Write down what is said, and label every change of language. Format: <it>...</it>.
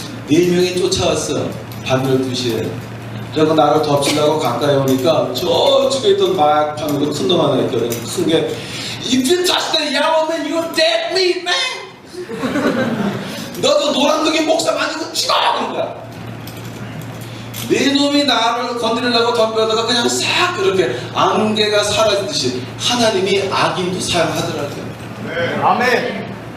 <ko>4명이 쫓아왔어. 밤 12시에. 그래서 나를 덮치려고 가까이 오니까 저쪽에 있던 마약 파는 거 큰 놈 하나 있거든. 큰 게</ko> <en>If you touch the yellow man, you're dead meat, man.</en> <ko>너도 노란둥이 목사 만지고 죽어! 그러니까 네 놈이 나를 건드리려고 덤벼다가 그냥 싹 이렇게 안개가 사라지듯이 하나님이 악인도 사용하더라고요. 네. 아멘.</ko>